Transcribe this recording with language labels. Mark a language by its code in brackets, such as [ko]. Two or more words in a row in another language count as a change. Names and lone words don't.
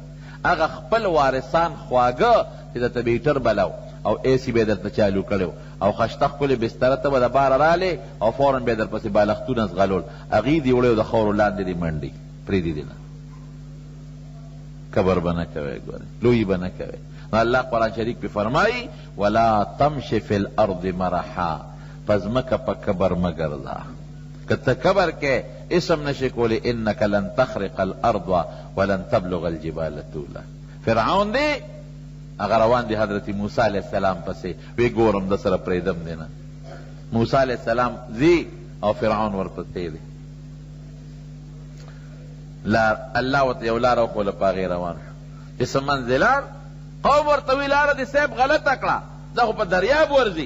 [ps] هغه خپل وارثان خواږه چې د تبیټر بلو او ایسی به درته چالو کړو او خشته ښکلې بستره ته به د باره رالې او فوراً به در پسې بالښتونه زغلول، هغې دې وړی د خاورو لاندې دې منډي پرېږدي دې نه. کبر به نه کوئ، ګورئ لویي به نه کوئ. نو الله قرآن شریف پې فرمایي [ar] ولا تمش فی الارض مرحا، [ps] په ځمکه په کبر مه ګرځه. که ته کبر کې اسم نشي کولی [ar] انک لن تخرق الارض ولن تبلغ الجبال طولا. [ps] فرعون دی هغه روان دی حضرت موسی [ar] علیہ السلام [ps] پسې، وی ګورم د سره پرېږدم دی نه. موسی [ar] علیہ السلام [ps] ځي او فرعون ورپسې دی. الله ورته یو لاره وښوله په هغې روان شو. چې څه منزلان قوم ورته وی لاره دې صاحب غلطه کړه، دا خو په دریاب ورځي.